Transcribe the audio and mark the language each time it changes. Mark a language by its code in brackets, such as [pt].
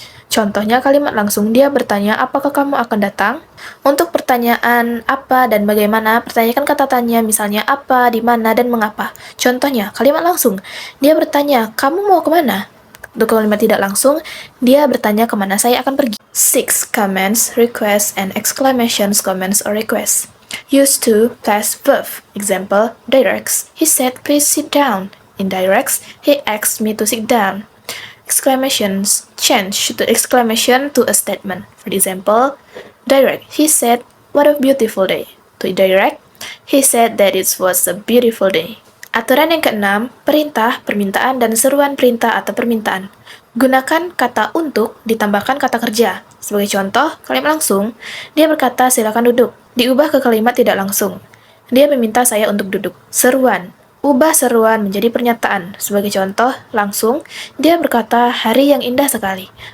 [id] Contohnya kalimat langsung, dia bertanya, apakah kamu akan datang? Untuk pertanyaan apa dan bagaimana, pertanyakan kata tanya, misalnya apa, di mana, dan mengapa. Contohnya, kalimat langsung, dia bertanya, kamu mau kemana? Untuk kalimat tidak langsung, dia bertanya kemana saya akan pergi. 6. [en] Comments, requests, and exclamations, comments, or requests. Use to past verb. Example, directs, he said, please sit down. Indirects, he asked me to sit down. Exclamations, change to exclamation to a statement. For example, direct, he said, what a beautiful day. To indirect, he said that it was a beautiful day. [id] Aturan yang keenam, perintah, permintaan, dan seruan perintah atau permintaan. Gunakan kata untuk ditambahkan kata kerja. Sebagai contoh, kalimat langsung, dia berkata silakan duduk. Diubah ke kalimat tidak langsung. Dia meminta saya untuk duduk. Seruan, ubah seruan menjadi pernyataan. Sebagai contoh, langsung, dia berkata hari yang indah sekali.